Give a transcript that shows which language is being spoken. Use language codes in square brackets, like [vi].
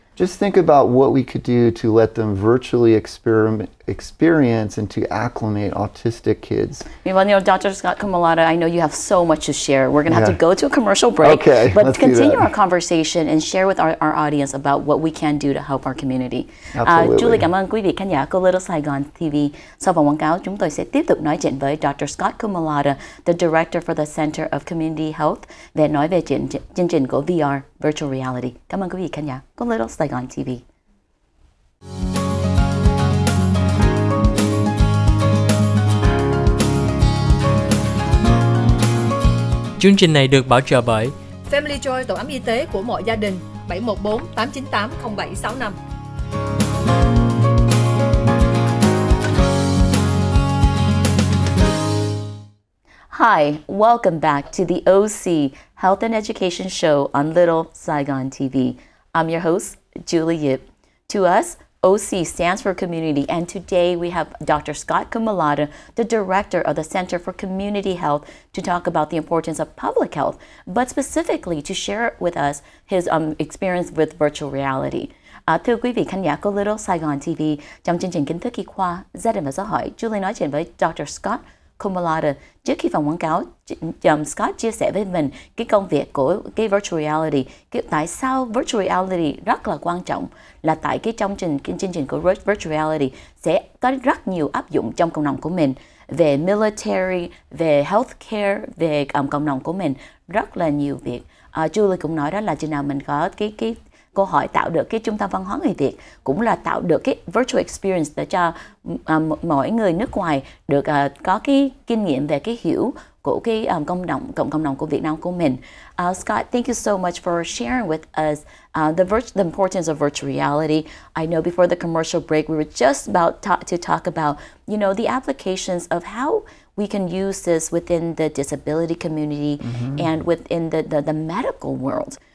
[en] Just think about what we could do to let them virtually experience and to acclimate autistic kids. Well, you know, Dr. Scott Comudala, I know you have so much to share. We're going to have to go to a commercial break. Okay, but let's continue our conversation and share with our audience about what we can do to help our community. [vi] Julie, cảm ơn quý vị khán giả của Little Saigon TV. Sau vòng quảng cáo, chúng tôi sẽ tiếp tục nói chuyện với Dr. [en] Scott Comudala, the Director for the Center of Community Health, [vi] về nói về chương trình của [en] VR, Virtual Reality. [vi] Cảm ơn quý vị khán giả của Little Saigon TV. Chương trình này được bảo trợ bởi Family Joy, tổ ấm y tế của mọi gia đình, 714 898 0765. [en] Hi, welcome back to the OC Health and Education Show on Little Saigon TV. I'm your host, Julie Yip. To us, OC stands for community, and today we have Dr. Scott Comudala, the director of the Center for Community Health, to talk about the importance of public health, but specifically to share with us his experience with virtual reality. [vi] Thưa quý vị khán giả của Little Saigon TV, trong chương trình Kiến thức y khoa, gia đình và xã hội, Julie nói chuyện với Dr. Scott Comudala. Trước khi vào quảng cáo, Scott chia sẻ với mình cái công việc của cái virtual reality, tại sao virtual reality rất là quan trọng, là tại cái chương trình của virtual reality sẽ có rất nhiều áp dụng trong cộng đồng của mình, về military, về healthcare, về cộng đồng của mình, rất là nhiều việc. Julie cũng nói đó là chừng nào mình có cái câu hỏi tạo được cái trung tâm văn hóa người Việt, cũng là tạo được cái virtual experience để cho mỗi người nước ngoài được có cái kinh nghiệm về cái hiểu của cái cộng đồng của Việt Nam của mình. [en] Scott, thank you so much for sharing with us the importance of virtual reality. I know before the commercial break we were just about to talk about, you know, the applications of how we can use this within the disability community and within the medical world.